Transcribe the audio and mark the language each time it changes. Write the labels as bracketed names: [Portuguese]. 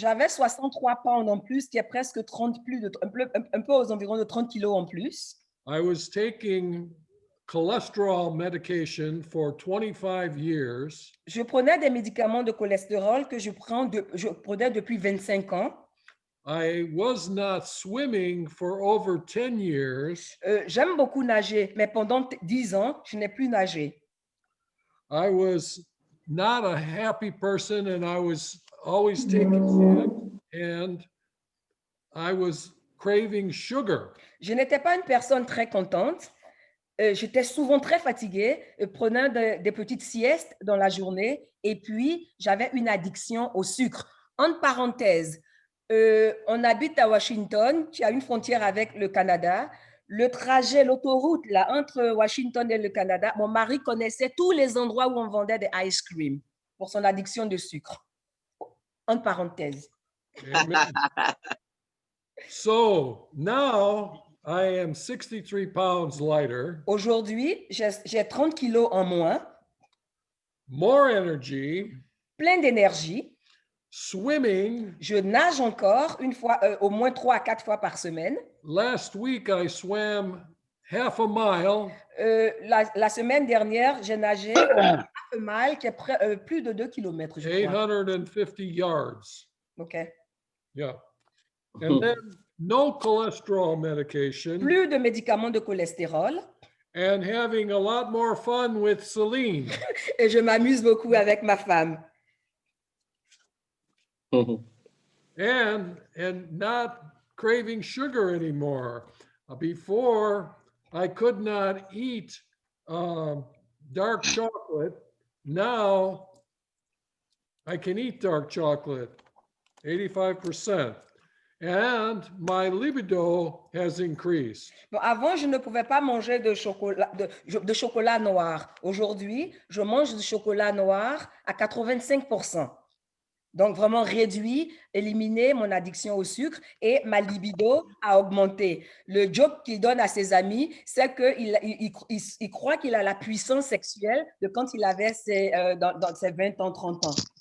[French] j'avais 63 pounds en plus, qui est presque 30 plus de un peu aux environs de 30 kilos en plus. [English] I was taking cholesterol medication for 25 years. [French] Je prenais des médicaments de cholestérol que je prenais depuis 25 ans. [English] I was not swimming for over 10 years. [French] J'aime beaucoup nager, mais pendant 10 ans, je n'ai plus nagé. [English] I was not a happy person and I was always taking Xanax and I was craving sugar. [French] Je n'étais pas une personne très contente. J'étais souvent très fatiguée, prenant des petites siestes dans la journée, et puis j'avais une addiction au sucre. Entre parenthèses, on habite à Washington, qui a une frontière avec le Canada. Le trajet, l'autoroute là, entre Washington et le Canada, mon mari connaissait tous les endroits où on vendait des ice cream pour son addiction de sucre. Entre parenthèses. [English] Amen. So now I am 63 pounds lighter, [French] Aujourd'hui, j'ai 30 kilos en moins, [English] more energy, [French] plein d'énergie. [English] swimming. [French] Je nage encore une fois, au moins 3 à 4 fois par semaine. [English] Last week I swam half a mile. [French] La semaine dernière, j'ai nagé un mile qui est plus de 2 km, je crois. [English] 850 yards. OK. Yeah. And then no cholesterol medication [French] Plus de médicaments de cholestérol. [English] and having a lot more fun with Celine. [French] Et je m'amuse beaucoup avec ma femme. [English] and not craving sugar anymore. Before, I could not eat dark chocolate. Now, I can eat dark chocolate, 85%. And my libido has increased. [French] Bon, avant, je ne pouvais pas manger de chocolat noir. Aujourd'hui, je mange du chocolat noir à 85%. Donc, vraiment réduit, éliminer mon addiction au sucre et ma libido a augmenté. Le joke qu'il donne à ses amis, c'est qu'il croit qu'il a la puissance sexuelle de quand il avait dans ses 20 ans, 30 ans.